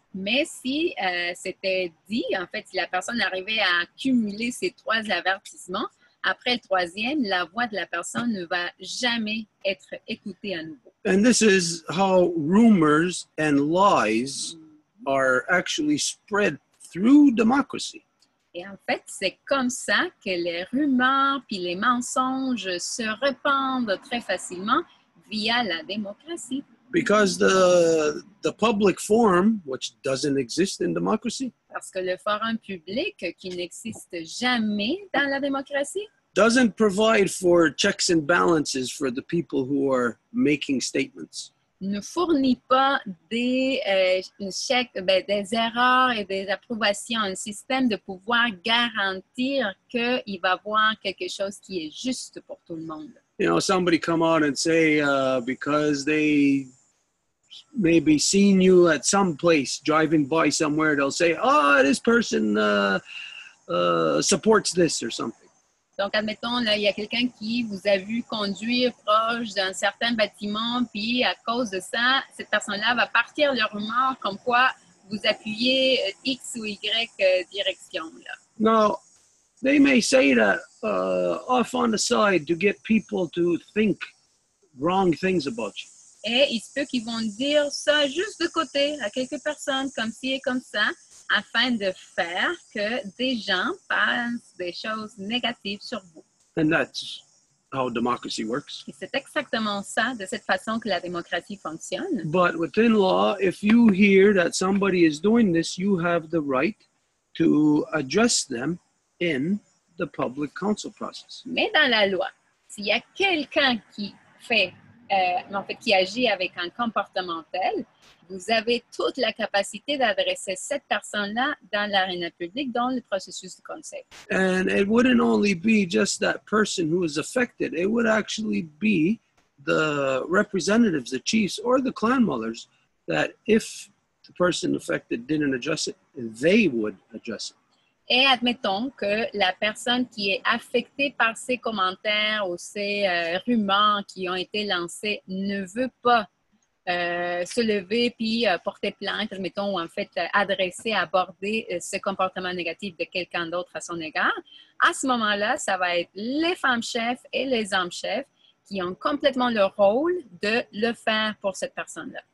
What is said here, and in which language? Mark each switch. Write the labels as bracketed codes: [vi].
[fr] Mais si c'était dit, en fait, si la personne arrivait à accumuler ces 3 avertissements, après le 3e, la voix de la personne ne va jamais être écoutée à nouveau. [en] And this is how rumors and lies are actually spread through democracy. [fr] Et en fait, c'est comme ça que les rumeurs puis les mensonges se répandent très facilement via la démocratie. [en] Because the public forum, which doesn't exist in democracy, [fr] Parce que le forum public, qui n'existe jamais dans la démocratie, [en] doesn't provide for checks and balances for the people who are making statements. [fr] ne fournit pas des chèques, des erreurs et des approbations, un système de pouvoir garantir qu'il va y avoir quelque chose qui est juste pour tout le monde. [en] You know, somebody come out and say, because they maybe seen you at some place driving by somewhere, they'll say, oh, this person supports this or something. [fr] Donc, admettons, là, il y a quelqu'un qui vous a vu conduire proche d'un certain bâtiment, puis à cause de ça, cette personne-là va partir le rumeur comme quoi vous appuyez X ou Y direction. Là. [en] Now, they may say that off on the side to get people to think wrong things about you. [fr] Et il se peut qu'ils vont dire ça juste de côté à quelques personnes, comme ci et comme ça, afin de faire que des gens pensent des choses négatives sur vous. [en] And that's how democracy works. [fr] Et c'est exactement ça, de cette façon que la démocratie fonctionne. [en] But within law, if you hear that somebody is doing this, you have the right to address them in the public council process. [fr] Mais dans la loi, s'il y a quelqu'un qui fait, en fait, qui agit avec un comportement tel, vous avez toute la capacité d'adresser cette personne-là dans l'aréna publique, dans le processus du conseil. [en] And it wouldn't only be just that person who is affected, it would actually be the representatives, the chiefs, or the clan mothers, that if the person affected didn't address it, they would address it. [fr] Et admettons que la personne qui est affectée par ces commentaires ou ces rumeurs qui ont été lancés ne veut pas se lever puis porter plainte, admettons, ou en fait adresser, aborder ce comportement négatif de quelqu'un d'autre à son égard, à ce moment-là, ça va être les femmes chefs et les hommes chefs qui ont complètement le rôle de le faire pour cette personne-là.